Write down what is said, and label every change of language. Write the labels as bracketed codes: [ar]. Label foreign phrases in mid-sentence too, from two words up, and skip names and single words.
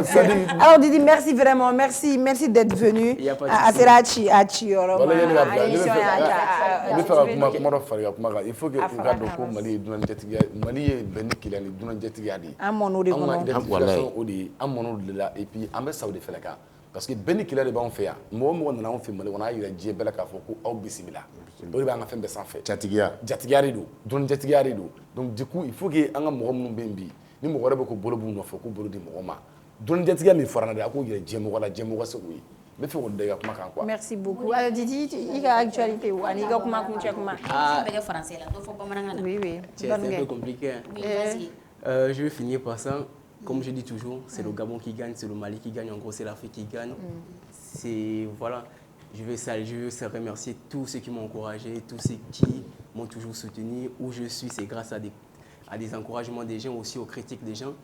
[fr] Alors Didi, merci vraiment, merci d'être venu à Serachi, à Chioro. Il faut que Mali et puis parce que [bm] Benny Kila de b'anw fɛ yan mɔgɔ mɔgɔ nana anw fɛ Mali kɔnɔ a yira diɲɛ bɛɛ la k'a fɔ ko aw bisimila o de b'an ka fɛn bɛɛ sanfɛ jatigiya de don dɔnni jatigiya de don [fr] donc du coup il faut que [bm] an ka mɔgɔ minnu bɛ yen bi ni mɔgɔ wɛrɛ bɛ ko bolo b'u nɔfɛ k'u bolo di mɔgɔ ma dɔnni jatigiya min fɔra n na de a k'o yira diɲɛ mɔgɔ la diɲɛ mɔgɔ se k'o ye n bɛ fɛ k'o da i ka kuma kan quoi. [fr] Merci beaucoup. Alors Didi, [bm] i ka actualité ou ani ka kuma kun cɛ kuma. Bɛɛ français la dɔ fɔ bamanankan na. [fr] Oui. C'est un peu compliqué. Je vais finir par ça. Comme je dis toujours, c'est le Gabon qui gagne, c'est le Mali qui gagne, en gros c'est l'Afrique qui gagne. C'est voilà, je veux remercier tous ceux qui m'ont encouragé, tous ceux qui m'ont toujours soutenu. Où je suis, c'est grâce à des encouragements des gens, aussi aux critiques des gens.